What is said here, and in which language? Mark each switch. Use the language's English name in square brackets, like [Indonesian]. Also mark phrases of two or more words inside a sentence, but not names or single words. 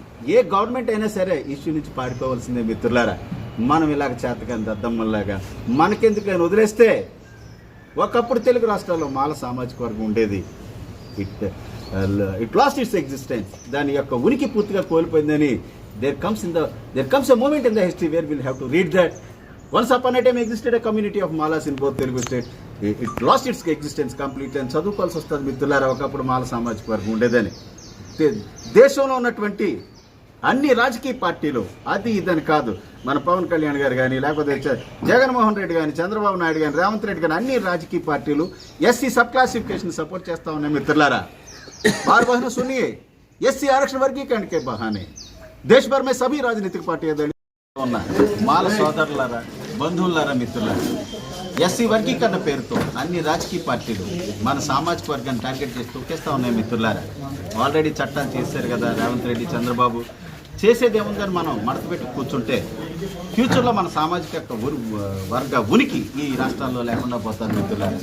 [Telugu] ఏ గవర్నమెంట్ అయినా సరే ఇష్యూ నుంచి పారిపోవాల్సిందే మిత్రులారా. మనం ఇలాగ చేతకాని దద్దమ్మల్లాగా మనకెందుకు అని వదిలేస్తే, ఒకప్పుడు తెలుగు రాష్ట్రాల్లో మాల సామాజిక వర్గం ఉండేది. [English] it lost its existence. [Telugu] దాని యొక్క ఉనికి పూర్తిగా కోల్పోయిందని [English] there comes a moment in the history where will have to read that once upon a time existed a community of malas in both Telugu state. It lost its existence completely and [Telugu] చదువుకోవాల్సి వస్తుంది మిత్రులారా. ఒకప్పుడు మాల సామాజిక వర్గం ఉండేదని. దేశంలో ఉన్నటువంటి అన్ని రాజకీయ పార్టీలు అది ఇదని కాదు, మన పవన్ కళ్యాణ్ గారు కానీ, లేకపోతే జగన్మోహన్ రెడ్డి కానీ, చంద్రబాబు నాయుడు కానీ, రేవంత్ రెడ్డి కానీ, అన్ని రాజకీయ పార్టీలు [English] SC sub classification support [Telugu] చేస్తా ఉన్నాయి మిత్రులారా. [Hindi] बार बहना सुनिए, एससी आरक्षण वर्गीकरण के बहाने देश भर में सभी राजनीतिक पार्टियां [Telugu] మాల సోదరులారా, బంధువులారా, మిత్రులారా, ఎస్సీ వర్గీకరణ పేరుతో అన్ని రాజకీయ పార్టీలు మన సామాజిక వర్గాన్ని టార్గెట్ చేసి తొక్కేస్తా ఉన్నాయి మిత్రులారా. ఆల్రెడీ చట్టాలు చేశారు కదా రేవంత్ రెడ్డి, చంద్రబాబు. చేసేది ఏముందని మనం మడత పెట్టి కూర్చుంటే ఫ్యూచర్లో మన సామాజిక వర్గ ఉనికి ఈ రాష్ట్రాల్లో లేకుండా పోతారు మిత్రులారా.